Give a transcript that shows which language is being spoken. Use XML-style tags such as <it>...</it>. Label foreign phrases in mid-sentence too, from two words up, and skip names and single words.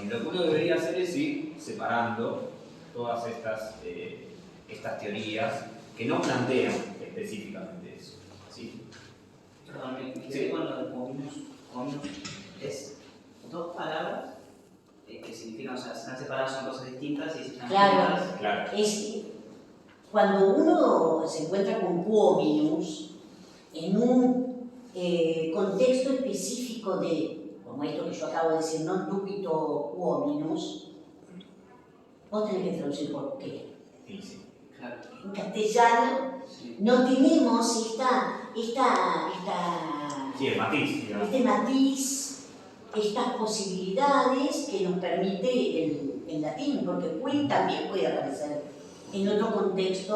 <es>Y lo que uno debería hacer es ir separando todas estas teorías que no plantean específicamente eso, ¿sí? Perdón, me quedé con lo de cominus. Es dos palabras que significan, o sea, están separadas, son cosas distintas y están Claro, Claro. es cuando uno se encuentra con</es> <la>quo minus</la> <es>en un contexto específico de, como esto que yo acabo de decir,</es> <la>non dubito quo minus,</la> <es>vos tenés que traducir por qué. Sí, sí. Claro. En castellano Sí. no tenemos Sí, el matiz, digamos. este matiz, estas posibilidades que nos permite el latín, porque quin también puede aparecer en otro contexto,</es>